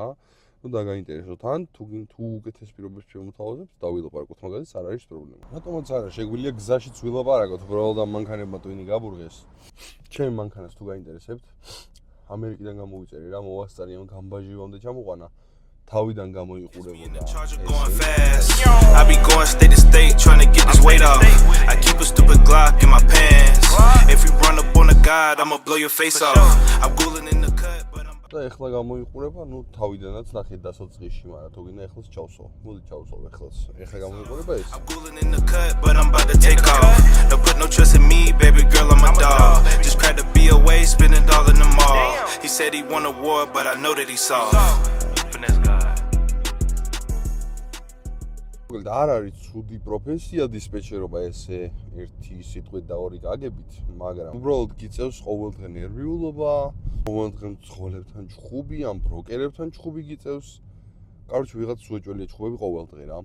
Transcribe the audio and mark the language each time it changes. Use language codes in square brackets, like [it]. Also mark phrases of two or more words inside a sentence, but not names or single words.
[ka] ნუ დაგაინტერესოთ, ან თუ უკეთეს პირობებს შემოთავაზებთ, დავილაპარაკოთ მაგაზეც, არ არის პრობლემა. რატომაც არა, შეგვიძლია გზაშიც ვილაპარაკოთ, უბრალოდ ამ მანქანებმა ტვინი გაბურგეს. ჩემი მანქანას თუ გაინტერესებთ, ამერიკიდან გამოვიწერე რა, მოვასწარი ამ გამბაჟივამდე ჩამოყვანა. თავიდან გამოიყურებოდა. [en] I be going state to state trying to get this weight off. I keep a stupid Glock in my pants. If you run up on a guy, I'ma blow your face off. I'm cooling in the cut, but I'm [ka] და ეხლა გამოიყურება, ნუ თავიდანაც ნახეთ დასაწყისში, მაგრამ თუ გინდა ეხლაც ჩავსო. მოდი ჩავსო ეხლაც. ეხლა გამოიყურება ეს. [en] I'm cooling in the cut, but I'm about to take off. Don't put no trust in me, baby girl, I'm a dog. Just cracked a B away, spend it all in the mall. He said he won a war, but I know that he saw. [ka] არ არის ცუდი პროფესია დისპეჩერობა ესე ერთი სიტყვით და ორი გაგებით, მაგრამ უბრალოდ გიწევს ყოველდღე ნერვიულობა, ყოველდღე მძღოლებთან ჭხუბი, ამ ბროკერებთან ჭხუბი გიწევს [ru] Короче, [ka] ვიღაც უეჭველია ჩხუბები ყოველ დღე რა.